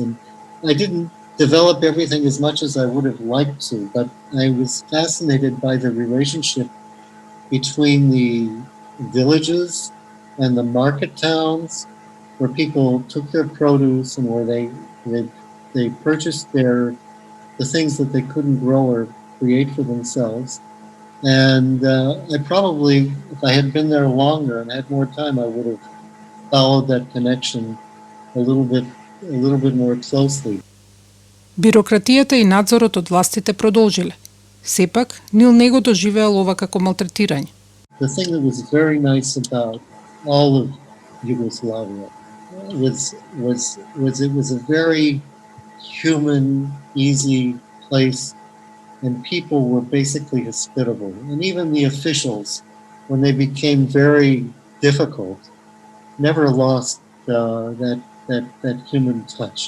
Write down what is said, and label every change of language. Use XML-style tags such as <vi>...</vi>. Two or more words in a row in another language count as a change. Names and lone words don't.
<en>And I didn't develop everything as much as I would have liked to, but I was fascinated by the relationship between the villages and the market towns, where people took their produce and where they purchased the things that they couldn't grow or create for themselves. And I probably, if I had been there longer and had more time, I would have followed that connection a little bit more closely.</en> <mk>Бирократијата и надзорот од властите продолжиле. Сепак, Нил не го доживеал ова како малтретирање.</mk> <en>The thing that was very nice about all of Yugoslavia. It was a very human, easy place, and people were basically hospitable. And even the officials, when they became very difficult, never lost that human touch.</en>